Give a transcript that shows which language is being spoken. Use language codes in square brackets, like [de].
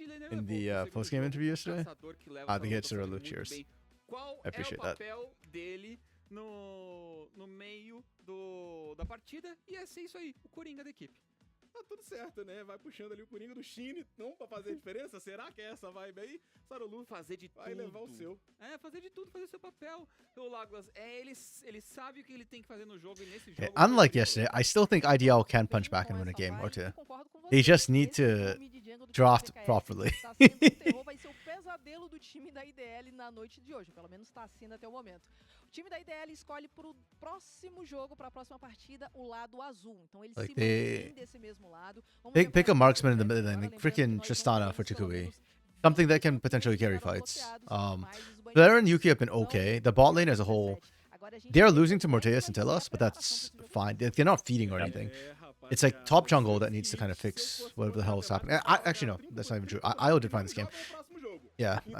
[en] In the post-game interview yesterday? The hits are a little cheers. I appreciate that. [pt] No meio da partida, e é isso aí, o Coringa da equipe. Tá tudo certo, né? Vai puxando ali o Coringa do Shine, não pra fazer diferença? Será que é essa vibe aí? Sarolu fazer de vai tudo. Levar o seu. Fazer de tudo, fazer o seu papel. O Laglas, ele sabe o que ele tem que fazer no jogo, e nesse jogo... [en] Unlike yesterday, I still think IDL can punch back and win a game or two. They just need to draft properly. [pt] Vai ser o pesadelo do time da IDL na noite de hoje, pelo menos está sendo até o momento. O time da IDL escolhe pro próximo jogo, para a próxima partida, o lado azul. Então eles se mantêm desse mesmo lado. [en] Pick a marksman in the middle lane, like freaking Tristana for Tukui. something that can potentially carry fights. Flare and Yuki have been okay. The bot lane as a whole, they're losing to Morteus and Telos, but that's fine. They're not feeding or anything. It's like top jungle that needs to kind of fix whatever the hell is happening. Actually, no, that's not even true. IO did find this game. Yeah.